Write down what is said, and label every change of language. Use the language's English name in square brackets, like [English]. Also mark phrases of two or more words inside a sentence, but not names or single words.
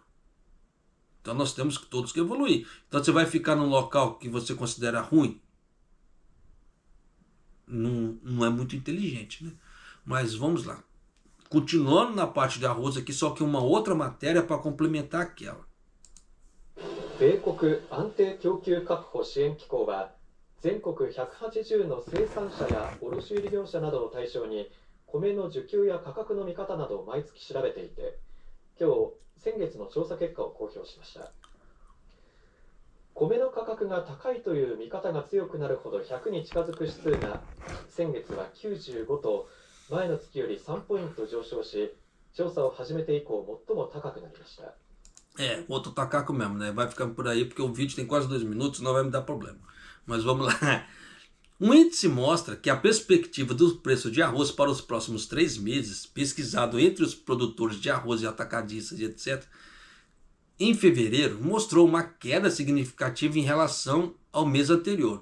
[Portuguese] Então nós temos todos que evoluir. Então você vai ficar num local que você considera ruim? Não é muito inteligente, né? Mas vamos lá. Continuando na parte de arroz aqui, só que uma outra matéria para complementar aquela. [Japanese] 米国安定供給確保支援機構は全国180の生産者や卸売業者などを対象に米の需給や価格の見方などを毎月調べていて、今日先月の調査結果を公表しました。米の価格が高いという見方が強くなるほど100に近づく指数が先月は95と前の月より3ポイント上昇し、調査を始めて以降最も高くなりました。 [Portuguese] Outro tacaco mesmo, né? Vai ficando por aí porque o vídeo tem quase 2 minutos, não vai me dar problema. Mas vamos lá. Um índice mostra que a perspectiva do preço de arroz para os próximos 3 meses, pesquisado entre os produtores de arroz e atacadistas e etc., em fevereiro, mostrou uma queda significativa em relação ao mês anterior.